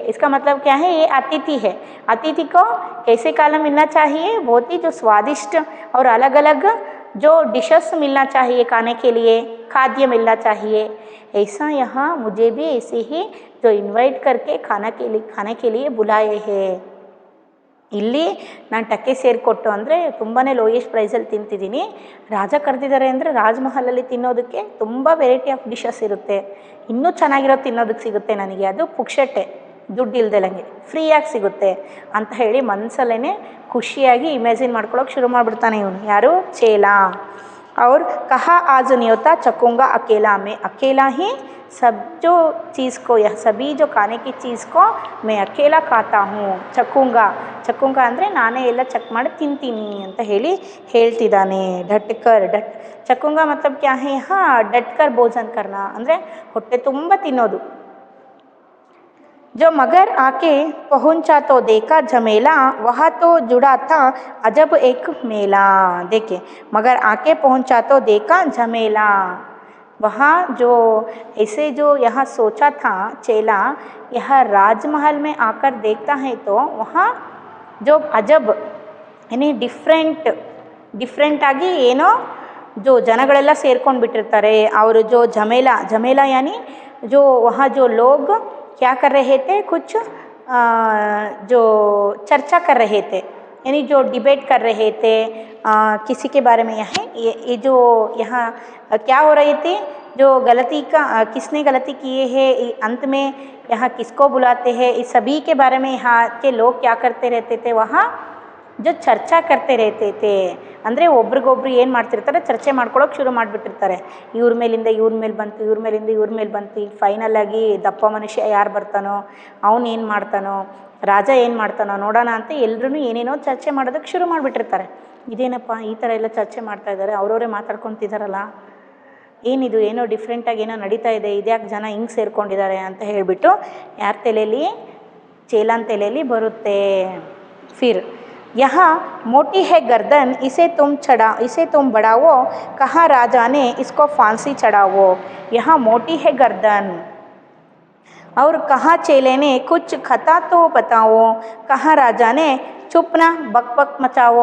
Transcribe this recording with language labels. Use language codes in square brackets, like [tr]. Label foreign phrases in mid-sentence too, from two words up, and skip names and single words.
[hi] इसका मतलब क्या है, ये अतिथि है. अतिथि को कैसे खाना मिलना चाहिए, बहुत ही जो स्वादिष्ट और अलग अलग जो डिशेस मिलना चाहिए, खाने के लिए खाद्य मिलना चाहिए. ऐसा यहाँ मुझे भी ऐसे ही जो इनवाइट करके खाने के लिए बुलाए हैं. [kn] ಇಲ್ಲಿ ನಾನು ಟಕ್ಕೆ ಸೇರು ಕೊಟ್ಟು ಅಂದರೆ ತುಂಬಾ ಲೋಯೆಸ್ಟ್ ಪ್ರೈಸಲ್ಲಿ ತಿಂತಿದ್ದೀನಿ. ರಾಜ ಕರೆದಿದ್ದಾರೆ ಅಂದರೆ ರಾಜ್‌ಮಹಲಲ್ಲಿ ತಿನ್ನೋದಕ್ಕೆ ತುಂಬ [en] variety of dishes [kn] ಇರುತ್ತೆ. ಇನ್ನೂ ಚೆನ್ನಾಗಿರೋದು ತಿನ್ನೋದಕ್ಕೆ ಸಿಗುತ್ತೆ ನನಗೆ, ಅದು ಪುಕ್ಷಟ್ಟೆ, ದುಡ್ಡು ಇಲ್ದೆಲಂಗೆ ಫ್ರೀಯಾಗಿ ಸಿಗುತ್ತೆ ಅಂತ ಹೇಳಿ ಮನಸಲ್ಲೇ ಖುಷಿಯಾಗಿ ಇಮ್ಯಾಜಿನ್ ಮಾಡ್ಕೊಳ್ಳೋಕೆ ಶುರು ಮಾಡಿಬಿಡ್ತಾನೆ ಇವನು. ಯಾರು? ಚೇಲ. [hi] और कहा आज न्योता चखूँगा अकेला, मैं अकेला ही सब जो चीज़ को, यह सभी जो खाने की चीज़ को मैं अकेला खाता हूँ. [kn] ಚಕ್ಕುಂಗ ಅಂದರೆ ನಾನೇ ಎಲ್ಲ ಚೆಕ್ ಮಾಡಿ ತಿಂತೀನಿ ಅಂತ ಹೇಳಿ ಹೇಳ್ತಿದ್ದಾನೆ. [hi] चखूँगा मतलब क्या है? डटकर भोजन करना [kn] ಅಂದರೆ ಹೊಟ್ಟೆ ತುಂಬ ತಿನ್ನೋದು. [hi] जो मगर आके पहुंचा तो देखा झमेला, वहाँ तो जुड़ा था अजब एक मेला. देखिए, मगर आके पहुंचा तो देखा झमेला, वहाँ जो ऐसे जो यहाँ सोचा था चेला, यह राजमहल में आकर देखता है तो वहाँ जो अजब यानी [kn] ಡಿಫ್ರೆಂಟ್ ಆಗಿ ಏನೋ [hi] जो [kn] ಜನಗಳೆಲ್ಲ ಸೇರ್ಕೊಂಡು ಬಿಟ್ಟಿರ್ತಾರೆ ಅವರು [hi] जो झमेला यानी जो वहाँ जो लोग क्या कर रहे थे, कुछ जो चर्चा कर रहे थे, यानी जो डिबेट कर रहे थे किसी के बारे में. ये जो यहाँ क्या हो रही थी, जो गलती का किसने गलती किए हैं, अंत में यहाँ किसको बुलाते हैं, इस सभी के बारे में यहाँ के लोग क्या करते रहते थे, वहाँ जो ಚರ್ಚಾ करते रहते थे. [kn] ಅಂದರೆ ಒಬ್ರಿಗೊಬ್ರು ಏನು ಮಾಡ್ತಿರ್ತಾರೆ, ಚರ್ಚೆ ಮಾಡ್ಕೊಳ್ಳೋಕೆ ಶುರು ಮಾಡಿಬಿಟ್ಟಿರ್ತಾರೆ. ಇವ್ರ ಮೇಲಿಂದ ಇವ್ರ ಮೇಲೆ ಬಂತು, ಇವ್ರ ಮೇಲಿಂದ ಇವ್ರ ಮೇಲೆ ಬಂತು. ಈಗ ಫೈನಲಾಗಿ ದಪ್ಪ ಮನುಷ್ಯ ಯಾರು ಬರ್ತಾನೋ, ಅವನು ಏನು ಮಾಡ್ತಾನೋ, ರಾಜ ಏನು ಮಾಡ್ತಾನೋ ನೋಡೋಣ ಅಂತ ಎಲ್ಲರೂ ಏನೇನೋ ಚರ್ಚೆ ಮಾಡೋದಕ್ಕೆ ಶುರು ಮಾಡಿಬಿಟ್ಟಿರ್ತಾರೆ. ಇದೇನಪ್ಪ ಈ ಥರ ಎಲ್ಲ ಚರ್ಚೆ ಮಾಡ್ತಾ ಇದ್ದಾರೆ, ಅವರವರೇ ಮಾತಾಡ್ಕೊತಿದ್ದಾರಲ್ಲ, ಏನಿದು ಏನೋ ಡಿಫ್ರೆಂಟಾಗಿ ಏನೋ ನಡೀತಾ ಇದೆ, ಇದ್ಯಾಕೆ ಜನ ಹಿಂಗೆ ಸೇರ್ಕೊಂಡಿದ್ದಾರೆ ಅಂತ ಹೇಳಿಬಿಟ್ಟು ಯಾರ ತಲೆಯಲ್ಲಿ, ಚೇಲನ್ ತಲೆಯಲ್ಲಿ ಬರುತ್ತೆ. [hi] ಫಿರ್ यहाँ मोटी है गर्दन, इसे तुम बढ़ाओ, कहाँ राजा ने इसको फांसी चढ़ाओ. यहाँ मोटी है गर्दन और कहाँ चेले ने कुछ खता तो बताओ, कहाँ राजा ने चुप ना बक मचाओ.